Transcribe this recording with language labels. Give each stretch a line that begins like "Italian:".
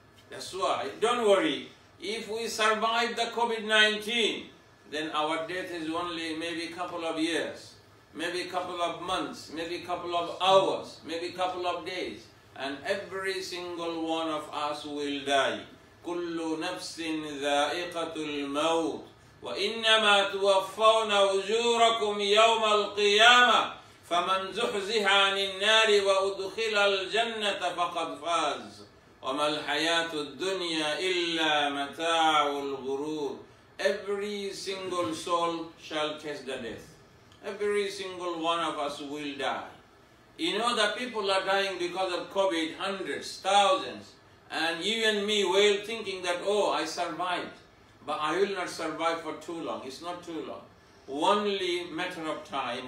English: That's why, don't worry. If we survive the COVID-19, then our death is only maybe a couple of years, maybe a couple of months, maybe a couple of hours, maybe a couple of days. And every single one of us will die.
Arabic: كل نفس ذائقة الموت وإنما توفون أجوركم يوم القيامة فمن زحزح عن النار وأدخل الجنة فقد فاز وما الحياة الدنيا إلا متاع الغرور.
English: every single soul shall taste the death. Every single one of us will die. You know that people are dying because of COVID, hundreds, thousands. And you and me were thinking that, oh, I survived. But I will not survive for too long. It's not too long. Only matter of time.